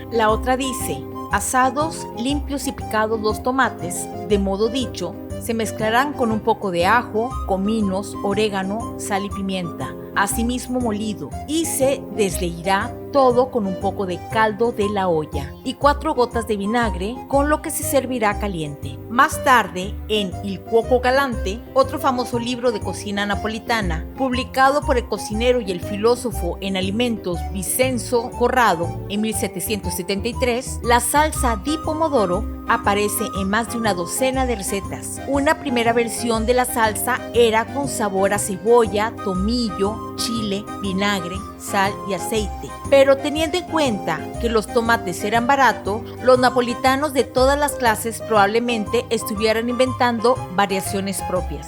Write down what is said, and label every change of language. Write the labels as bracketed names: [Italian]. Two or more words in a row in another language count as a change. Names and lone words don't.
[Spanish] La otra dice: asados, limpios y picados los tomates, de modo dicho, se mezclarán con un poco de ajo, cominos, orégano, sal y pimienta, asimismo molido, y se desleirá todo con un poco de caldo de la olla y 4 gotas de vinagre, con lo que se servirá caliente. Más tarde, en Il Cuoco Galante, otro famoso libro de cocina napolitana, publicado por el cocinero y el filósofo en alimentos Vincenzo Corrado en 1773, la [Italian] salsa di pomodoro [Spanish] aparece en más de una docena de recetas. Una primera versión de la salsa era con sabor a cebolla, tomillo, chile, vinagre, sal y aceite. Pero teniendo en cuenta que los tomates eran baratos, los napolitanos de todas las clases probablemente estuvieran inventando variaciones propias.